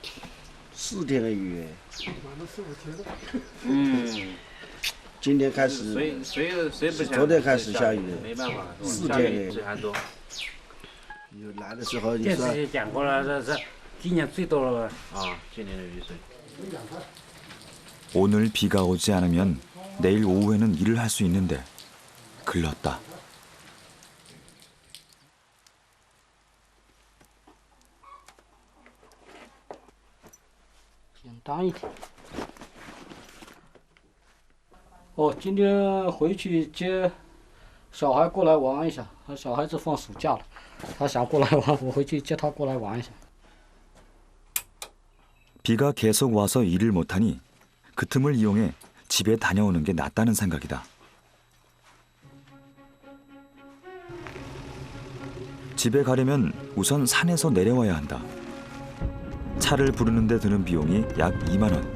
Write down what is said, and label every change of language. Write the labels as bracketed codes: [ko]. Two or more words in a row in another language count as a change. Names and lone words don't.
[zh] 4 天的雨。嗯。今天开始，谁不想？昨天开始下雨，没办法，4天水还多。有来的时候，你说电视也讲过了，这是今年最多了啊，今年的雨水。 [ko] 오늘 비가 오지 않으면 내일 오후에는 일을 할 수 있는데 글렀다. 어, [zh] 今天回去接小孩过来玩一下，他小孩子放暑假了，他想过来玩，我回去接他过来玩一下。 [ko] 비가 계속 와서 일을 못하니 그 틈을 이용해 집에 다녀오는 게 낫다는 생각이다. 집에 가려면 우선 산에서 내려와야 한다. 차를 부르는 데 드는 비용이 약 2만 원.